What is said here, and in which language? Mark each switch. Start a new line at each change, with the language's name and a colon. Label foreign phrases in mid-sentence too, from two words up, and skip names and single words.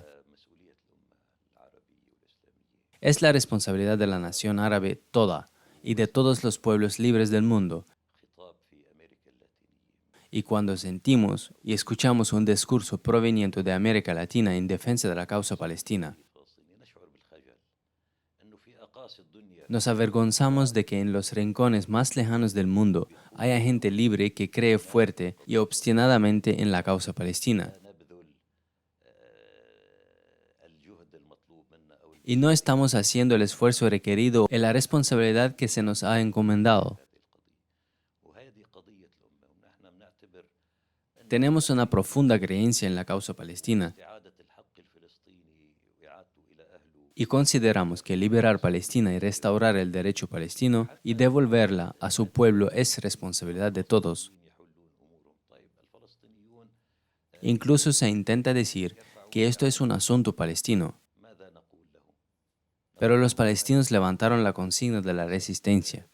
Arabic: مسؤولية الأمة العربية والإسلامية
Spanish: Es la responsabilidad de la nación árabe toda y de todos los pueblos libres del mundo.
Arabic: خطاب في أمريكا اللاتينية
Spanish: Y cuando sentimos y escuchamos un discurso proveniente de América Latina en defensa de la causa palestina,
Arabic: الفلسطينية نشعر بالخجل أنه في أقاصي الدنيا
Spanish: nos avergonzamos de que en los rincones más lejanos del mundo haya gente libre que cree fuerte y obstinadamente en la causa palestina.
Arabic: نبذل الجهد المطلوب منا أو
Spanish: Y no estamos haciendo el esfuerzo requerido en la responsabilidad que se nos ha encomendado.
Arabic: وهذه قضية الأمة ونحن بنعتبر
Spanish: Tenemos una profunda creencia en la causa palestina
Arabic: استعادة الحق الفلسطيني وإعادته
Spanish: y consideramos que liberar Palestina y restaurar el derecho palestino y devolverla a su pueblo es responsabilidad de todos. Incluso se intenta decir que esto es un asunto palestino. Pero los palestinos levantaron la consigna de la resistencia.